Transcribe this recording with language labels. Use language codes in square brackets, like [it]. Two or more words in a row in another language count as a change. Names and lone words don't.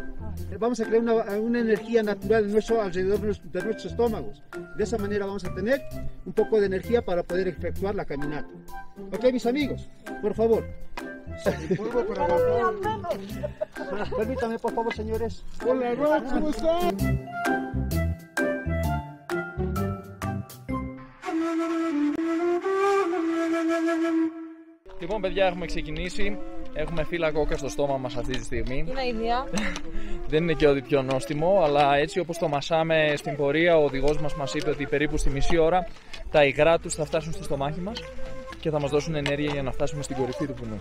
[es] Vamos a crear una energía natural alrededor de nuestros estómagos. De esa manera vamos a tener un poco de energía para poder efectuar la caminata. Ok, mis amigos, por favor. Permítame, por favor, señores. Hola, Rob, ¿cómo están? [el] Λοιπόν, παιδιά, έχουμε ξεκινήσει. Έχουμε φύλλα κόκα στο στόμα μας αυτή τη στιγμή. Είναι ίδια. Δεν είναι και ό,τι πιο νόστιμο, αλλά έτσι όπως το μασάμε στην πορεία, ο οδηγός μας είπε ότι περίπου στη μισή ώρα τα υγρά τους θα φτάσουν στο στομάχι μας και θα μας δώσουν ενέργεια για να φτάσουμε στην κορυφή του βουνού.